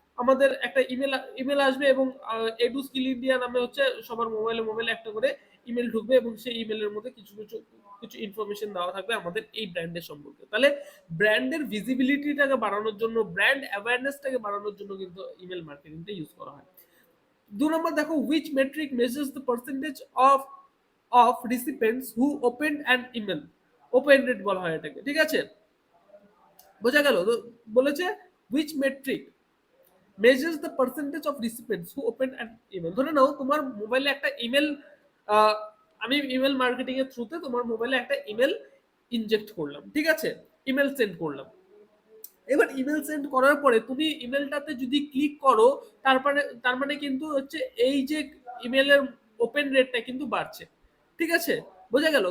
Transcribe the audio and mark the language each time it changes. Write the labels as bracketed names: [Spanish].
[Bangla] আমাদের একটা ইমেল আসবে এবং এডু স্কিল ইন্ডিয়া নামে হচ্ছে সবার মোবাইলে একটা করে ইমেল ঢুকবে এবং সেই ইমেলের মধ্যে কিছু কিছু কিছু ইনফরমেশন দেওয়া থাকবে আমাদের এই ব্র্যান্ডের সম্পর্কে। তাহলে ব্র্যান্ডের ভিজিবিলিটিটাকে বাড়ানোর জন্য, ব্র্যান্ড অ্যাওয়ারনেসটাকে বাড়ানোর জন্য কিন্তু ইমেল মার্কেটিংটা ইউজ করা হয়। 2 নম্বর দেখো, [English] which metric measures the percentage of recipients who opened an email? [Bangla] Open rate বলা হয় এটাকে, ঠিক আছে? বোঝা গেল তো? বলেছে [English] which metric measures the percentage of recipients who open an email। [Bangla] ধরে নাও তোমার মোবাইলে একটা ইমেল, আমি ইমেল মার্কেটিং এর থ্রুতে তোমার মোবাইলে একটা ইমেল ইনজেক্ট করলাম, ঠিক আছে? ইমেল সেন্ড করলাম। এবার ইমেল সেন্ড করার পরে তুমি ইমেলটাতে যদি ক্লিক করো, তার মানে কিন্তু হচ্ছে এই যে ইমেলের ওপেন রেটটা কিন্তু বাড়ছে, ঠিক আছে? বোঝা গেল?